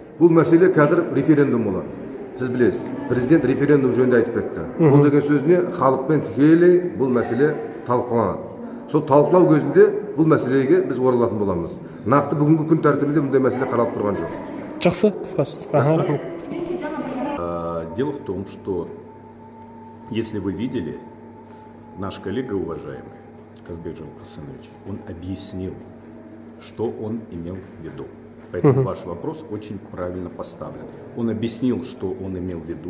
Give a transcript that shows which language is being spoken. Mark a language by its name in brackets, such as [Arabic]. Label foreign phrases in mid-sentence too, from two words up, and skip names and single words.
[Kazakh] Бұл мәселе қазір референдум болады. сіз білесіз, президент референдум жөнінде айтып кетті. Бұл деген сөзіне халықпен тікелей бұл мәселе талқыланады. Сол талқылау кезінде бұл мәселеге біз оралатын боламыз. Нақты бүгінгі күн тәртібінде бұндай мәселе қаралып тұрған жоқ. Жақсы, қысқаша. [Russian] Дело в том, что если вы видели, наш коллега уважаемый Казбек Жолкосынович, он объяснил, что он имел в виду. Поэтому ваш вопрос очень правильно поставлен. Он объяснил, что он имел в виду.